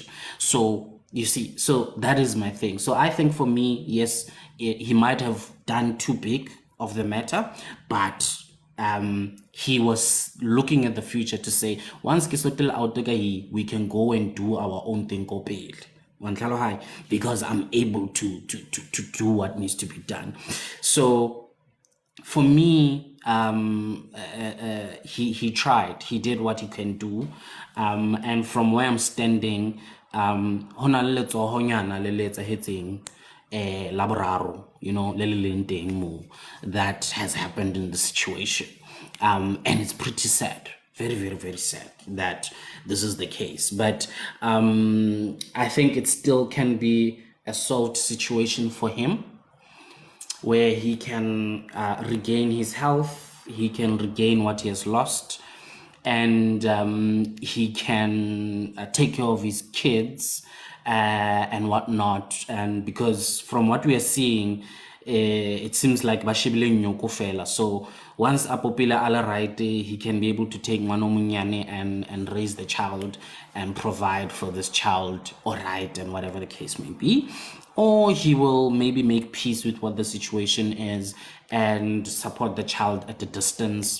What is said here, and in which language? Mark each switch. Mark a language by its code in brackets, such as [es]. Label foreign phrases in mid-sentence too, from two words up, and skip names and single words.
[en] So you see, so that is my thing. So I think for me, yes, he might have done too big of the matter, but he was looking at the future to say, once we can go and do our own thing, because I'm able to do what needs to be done. So for me, he tried, he did what he can do, and from where I'm standing, [st] hona le letsohonyana le le etsahetseng laboraro, [en] you know, [st] le leng teng mo, [en] that has happened in the situation, and it's pretty sad, very very very sad that this is the case. But I think it still can be a solved situation for him, where he can regain his health, he can regain what he has lost, and he can take care of his kids and whatnot. And because from what we are seeing, it seems like [st] bashibile nyoko fela. [en] So once apopila ala right, he can be able to take [st] ngwana munyane [en] and raise the child and provide for this child, all right, and whatever the case may be. Or he will maybe make peace with what the situation is and support the child at a distance.